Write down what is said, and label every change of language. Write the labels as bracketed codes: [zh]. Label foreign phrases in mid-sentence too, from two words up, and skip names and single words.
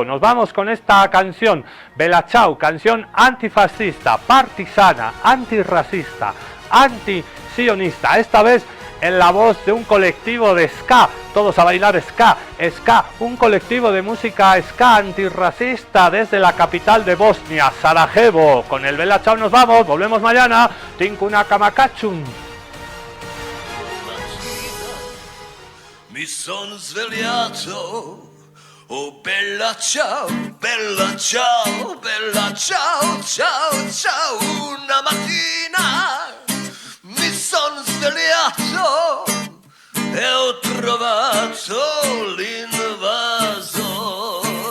[es] Nos vamos con esta canción, Bella Ciao, canción antifascista, partisana, antirracista, antisionista, esta vez en la voz de un colectivo de ska, todos a bailar ska, un colectivo de música ska antirracista desde la capital de Bosnia, Sarajevo. Con el Bella Ciao nos vamos, volvemos mañana. [qu] Tinkuna Kamakachun. [it] Mi son svegliato, oh bella ciao, bella ciao, bella ciao, ciao, ciao. Una mattina mi son svegliato e ho trovato l'invasor.